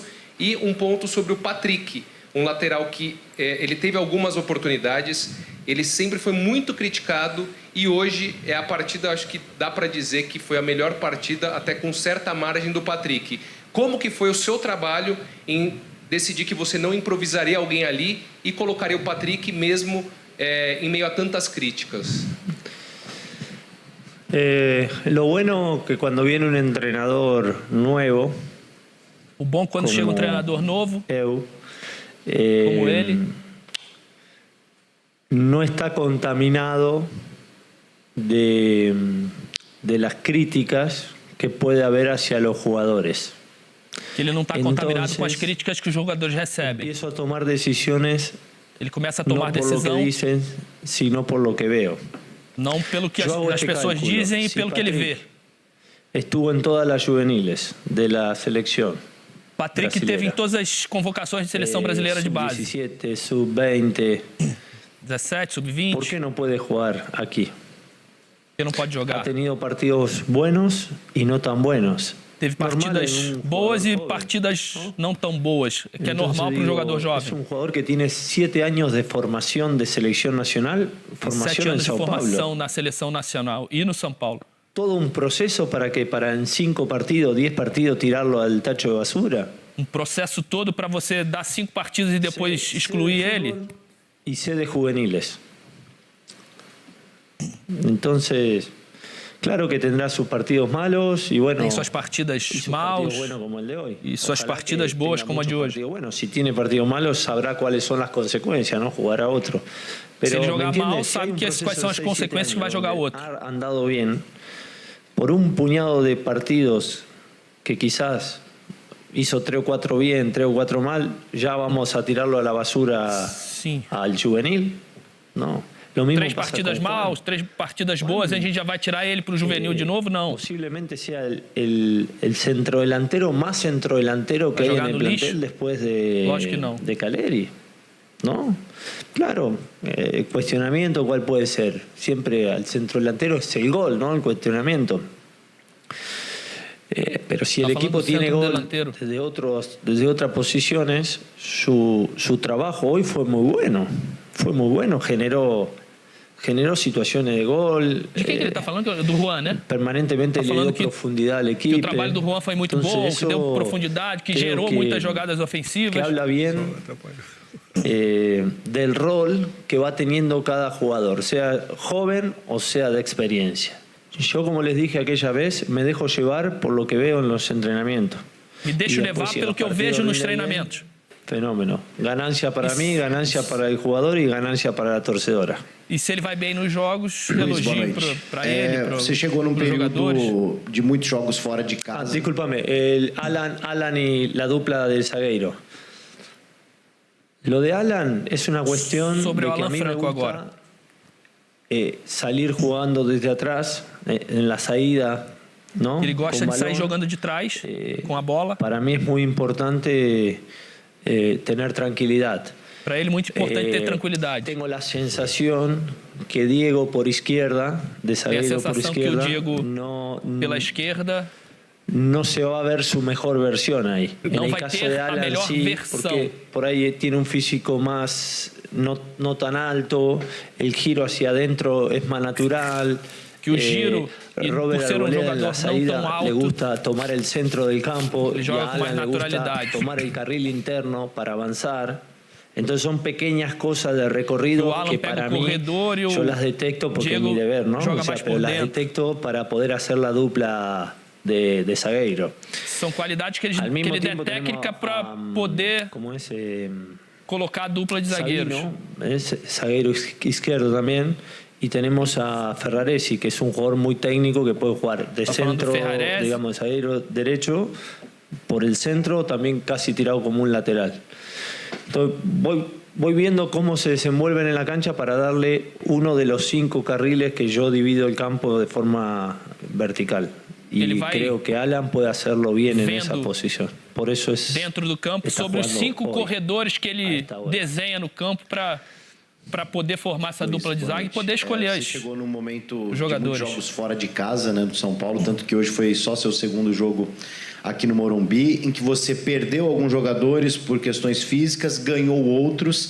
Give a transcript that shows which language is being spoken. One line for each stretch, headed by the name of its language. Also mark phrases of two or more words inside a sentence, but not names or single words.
Portuguese: E um ponto sobre o Patrick, um lateral que ele teve algumas oportunidades, ele sempre foi muito criticado e hoje é a partida, acho que dá para dizer que foi a melhor partida, até com certa margem do Patrick. Como que foi o seu trabalho em decidir que você não improvisaria alguém ali e colocaria o Patrick mesmo em meio a tantas críticas?
Spanish: Lo bueno que cuando viene un entrenador nuevo,
Portuguese: o bom quando chega um treinador novo,
Spanish: como
Portuguese: ele, não está contaminado
Spanish: de las críticas que puede haber hacia los jugadores.
Portuguese: Que ele não está contaminado com as críticas que os jogadores recebem.
Spanish: Empiezo a tomar decisiones.
Portuguese: Ele começa a tomar decisão.
Spanish: Não por lo que dicen, sino por lo que veo.
Portuguese: Não pelo que as pessoas dizem e pelo que ele vê.
Spanish: Estuvo
Portuguese: em todas as
Spanish: juveniles de la selección.
Portuguese: Patrick brasileira. Teve em todas as convocações de seleção brasileira de base. Sub-17, sub-20. 17, sub-20. ¿Por que não pode jogar aqui? Porque não pode jogar.
Spanish: Ha tenido partidos buenos
Portuguese: e não tão
Spanish: buenos.
Portuguese: Teve partidas boas e partidas não tão boas, que é normal para um jogador jovem. É um jogador que tem 7 anos de formação de seleção nacional, formação 7 anos em São de formação Paulo. na seleção nacional e no São Paulo.
Spanish: Todo
Portuguese: um processo
Spanish: para em 5 partidos, 10 partidos, tirá-lo al tacho de basura.
Portuguese: Um processo todo para você dar 5 partidas e depois excluir ele.
Spanish: E ser de juveniles.
Portuguese: Então,
Spanish: claro que tendrá sus partidos malos y bueno.
Portuguese: Tem suas partidas maus e suas partidas boas como a de hoje.
Spanish: Bueno, si tiene partidos malos sabrá cuáles son las consecuencias, ¿no? Jugará otro.
Portuguese: Se ele jogar mal, sabe quais são as consequências que vai jogar outro.
Spanish: Ha andado bien por un puñado de partidos que quizás hizo 3 o 4 bien, 3 o 4 mal, ya vamos a tirarlo a la basura al juvenil, ¿no?
Portuguese: 3 partidas maus, 3 partidas boas, a gente já vai tirar ele para o juvenil de novo? Não.
Spanish: Possivelmente sea el centrodelantero más centrodelantero que hay en el plantel después de Caleri, ¿no? Claro, el cuestionamiento cuál puede ser. Siempre al centrodelantero es el gol, ¿no? El cuestionamiento. Pero si el equipo tiene gol desde otras posiciones, su trabajo hoy fue muy bueno. Fue muy bueno, generó situações de gol.
Portuguese: De quem que ele está falando? Do Juan, né? Permanentemente ele deu profundidade à equipe. Que o trabalho do Juan foi muito bom, que deu profundidade, que gerou muitas jogadas ofensivas.
Spanish: Que habla bien del rol que va teniendo cada jugador, sea joven o sea de experiencia. Yo, como les dije aquella vez, me dejo llevar por lo que veo en los entrenamientos.
Portuguese: Me deixo levar pelo que eu vejo nos treinamentos. Fenômeno. Ganância para mim, ganância para o jogador e ganância para a torcedora. E se ele vai bem nos jogos, elogio para ele, para você chegou num período de muitos jogos fora de casa.
Spanish: Discúlpame, Alan y la dupla del zagueiro. Lo de Alan es una cuestión
Portuguese: sobre
Spanish: de
Portuguese: o que Alan
Spanish: a mí Franco me gusta
Portuguese: agora.
Spanish: Salir jugando desde atrás, en la saída, ¿no?
Portuguese: Ele gosta de sair jogando de trás, com a bola.
Spanish: Para mí es muy importante tener tranquilidad.
Portuguese: Para ele é muito importante ter tranquilidade.
Spanish: Tengo la sensación que Diego por izquierda, de zagueiro por izquierda,
Portuguese: que o Diego pela esquerda
Spanish: no se va a ver su mejor versión ahí. No en el
Portuguese: vai
Spanish: caso
Portuguese: ter
Spanish: de
Portuguese: a
Spanish: Alan
Portuguese: melhor
Spanish: sí,
Portuguese: versão.
Spanish: porque por ahí tiene un físico más no tan alto, el giro hacia adentro es más natural.
Portuguese: Que o giro,
Spanish: Robert
Portuguese: por ser
Spanish: Arboleda en la
Portuguese: não
Spanish: saída
Portuguese: tão alto,
Spanish: le gusta tomar el centro del campo y
Portuguese: joga a com mais
Spanish: Alan le gusta
Portuguese: naturalidade.
Spanish: tomar el carril interno para avanzar. Entonces son pequeñas cosas de recorrido que para mí yo las detecto porque es mi deber, ¿no? O sea, pero las detecto para poder hacer la dupla de zagueiro.
Portuguese: São qualidades que ele detecta para poder colocar a dupla de zagueiros.
Spanish: Es zagueiro izquierdo también. Y tenemos a Ferraresi, que es un jugador muy técnico que puede jugar de centro, digamos, de zagueiro derecho, por el centro, también casi tirado como un lateral. Entonces, voy viendo cómo se desenvuelven en la cancha para darle uno de los 5 carriles que yo divido el campo de forma vertical. Y creo que Alan puede hacerlo bien en esa posición. Por eso es
Portuguese: dentro do campo sobre os 5 corredores que ele desenha no campo para poder formar essa dupla de zaga e poder escolher Você chegou num momento os jogadores. De muitos jogos fora de casa, né, do São Paulo, tanto que hoje foi só seu segundo jogo aqui no Morumbi, em que você perdeu alguns jogadores por questões físicas, ganhou outros.